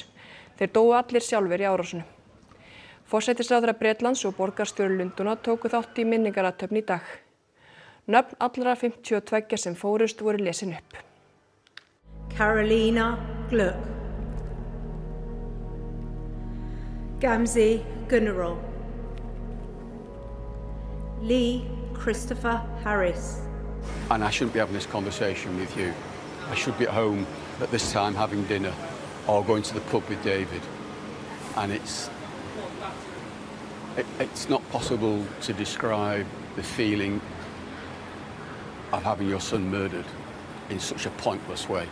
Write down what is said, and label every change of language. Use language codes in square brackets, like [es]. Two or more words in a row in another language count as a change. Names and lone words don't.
[is] Þeir dóu allir sjálfir í árásunum. Forsætisráðherra Bretlands og borgarstjóri Lundúna tóku þátt í minningarathöfn í dag. Nöfn allra 52 sem fórust voru lesin upp. Karolina Gluck, Gamze Gunnerall, Lee Christopher Harris. [en] And I shouldn't be having this conversation with you. I should be at home at this time having dinner or going to the pub with David. And it's not possible to describe the feeling of having your son murdered in such a pointless way.